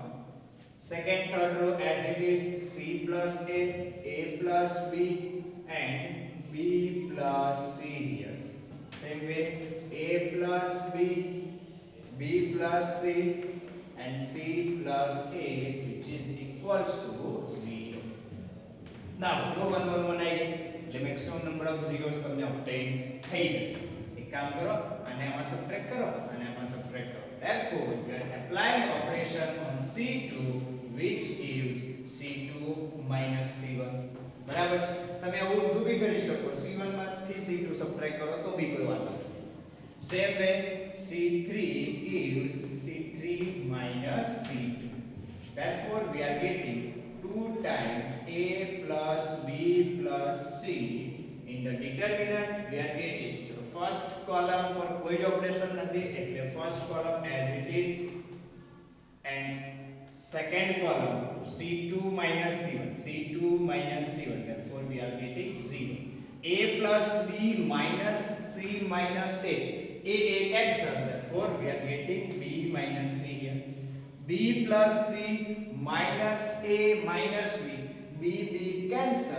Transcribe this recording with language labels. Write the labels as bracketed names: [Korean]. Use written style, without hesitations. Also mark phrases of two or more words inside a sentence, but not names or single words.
[English] Second third row as it is, c plus a plus b and b plus c here. Same way a plus b, b plus c and c plus a which is equals to 0. [Gujarati] Now જો 1 1 1 આવી ગઈ એટલે [English] maximum number of zeros [Gujarati] તમને ઓબ્ટેન થઈ જશે. એક કામ કરો, આને આમાં સબટ્રેક્ટ કરો અને આમાં સબટ્રેક્ટ કરો. [English] Therefore we are applying operation on c2 which gives c2 minus c1. [Gujarati] બરાબર છે? તમે આવું ઊંધું બી કરી શકો, c1 માંથી c2 સબટ્રેક્ટ કરો તો બી કોઈ વાંધો નથી. [English] Same way c3 gives c3 minus c2. Therefore we are getting 2 times a plus b plus c. In the determinant we are getting first column [Gujarati] પર કોઈ જ ઓપરેશન નથી એટલે [English] first column as it is and second column c2 minus c1, c2 minus c1. Therefore we are getting 0. a plus b minus c minus a cancel. Therefore we are getting b minus c here. b plus c minus a minus b cancel.